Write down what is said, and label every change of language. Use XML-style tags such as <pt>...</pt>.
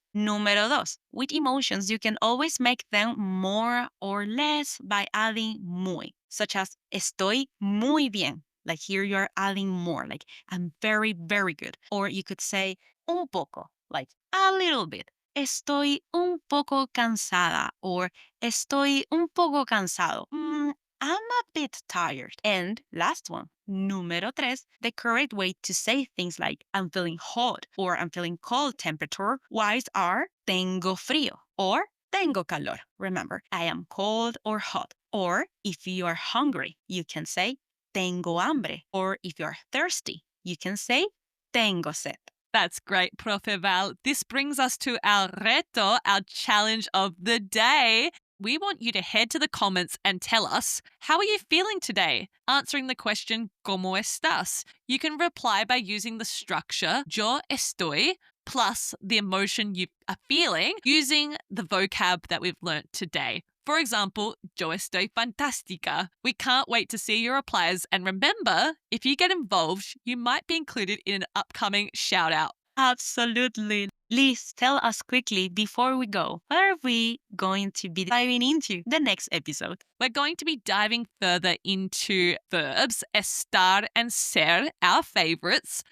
<es>Número dos,</es> <en>with emotions, you can always make them more or less by adding muy, such as</en> <es>estoy muy bien.</es> <en>Like here you are adding more, like I'm very, very good. Or you could say</en> <es>un poco,</es> <en>like a little bit.</en> <es>Estoy un poco cansada</es> <en>or</en> <es>estoy un poco cansado.</es> <en>I'm a bit tired. And last one,</en> <es>número tres,</es> <en>the correct way to say things like I'm feeling hot or I'm feeling cold temperature wise are</en> <es>tengo frío</es> <en>or</en> <es>tengo calor.</es> <en>Remember, I am cold or hot. Or if you are hungry, you can say</en> <es>tengo hambre.</es> <en>Or if you're thirsty, you can say</en> <es>tengo sed.</es> <en>That's great, Profe Val. This brings us to our reto, our challenge of the day. We want you to head to the comments and tell us, how are you feeling today? Answering the question,</en> <es>¿Cómo estás?</es> <en>You can reply by using the structure,</en> <es>yo estoy,</es> <en>plus the emotion you are feeling, using the vocab that we've learnt today. For example,</en> <es>yo estoy fantástica.</es> <en>We can't wait to see your replies. And remember, if you get involved, you might be included in an upcoming shout out. Absolutely. Please tell us quickly before we go, what are we going to be diving into the next episode? We're going to be diving further into verbs, estar and ser, our favorites.</en>